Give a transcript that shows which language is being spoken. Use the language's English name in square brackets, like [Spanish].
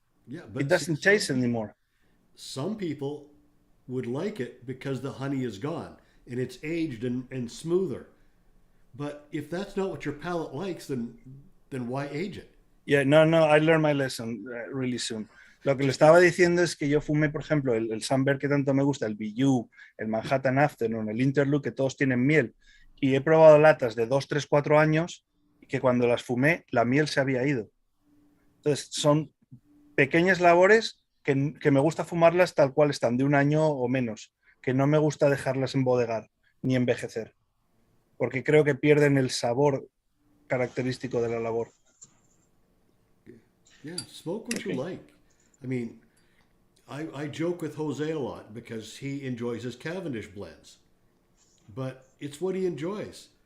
[English] Yeah, but it doesn't taste anymore. Some people would like it because the honey is gone and it's aged and smoother. But if that's not what your palate likes, then why age it? Yeah, no, I learned my lesson really soon. [Spanish] Lo que le estaba diciendo es que yo fumé, por ejemplo, el Sunbear que tanto me gusta, el BIIBA, el Manhattan Afternoon, el Interlude, que todos tienen miel. Y he probado latas de 2, 3, 4 años que cuando las fumé, la miel se había ido. Entonces, son pequeñas labores que me gusta fumarlas tal cual están, de 1 año o menos, que no me gusta dejarlas embodegar ni envejecer, porque creo que pierden el sabor característico de la labor. [English] Yeah, smoke what you like. I mean, I joke with Jose a lot because he enjoys his Cavendish blends, but it's what he enjoys.